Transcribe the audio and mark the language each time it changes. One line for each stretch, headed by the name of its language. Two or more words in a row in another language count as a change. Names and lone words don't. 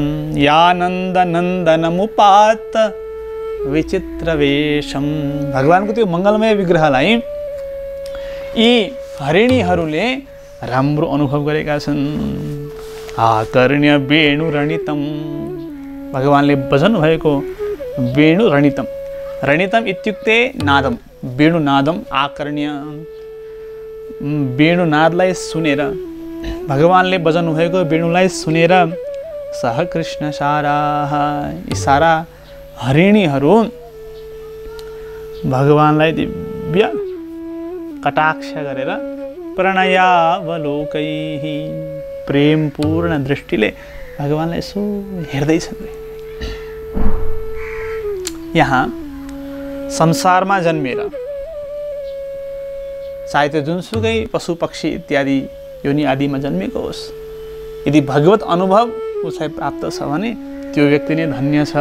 Sanskrit: यानन्दनन्दनमुपात्त विचित्रवेशम।
Nepali: भगवानको त्यो मङ्गलमय विग्रहलाई यी हरिणीहरूले राम्रो अनुभव गरेका छन्।
Sanskrit: आकर्ण्य वेणुरणितम।
Nepali: भगवानले बजाउनु भएको
Sanskrit: वेणु रणितम। रणितम इत्युक्ते नादम, वेणुनादम।
Nepali: आकर्ण्य वेणुनादलाई सुनेर, भगवानले बजाउनु भएको वेणुलाई सुनेर
Sanskrit: सह कृष्ण साराः,
Nepali: यी सारा हरिणीहरू भगवानलाई दिव्य कटाक्ष गरेर प्रणयावलोकैः, प्रेमपूर्ण दृष्टिले भगवानलाई यसो हेर्दैछन्। यहाँ संसारमा जन्मेर चाहे त्यो जुनसुकै पशु पक्षी इत्यादि योनि आदिमा जन्मेको होस्, यदि भगवत अनुभव उसलाई प्राप्त छ भने त्यो व्यक्ति नै धन्य छ।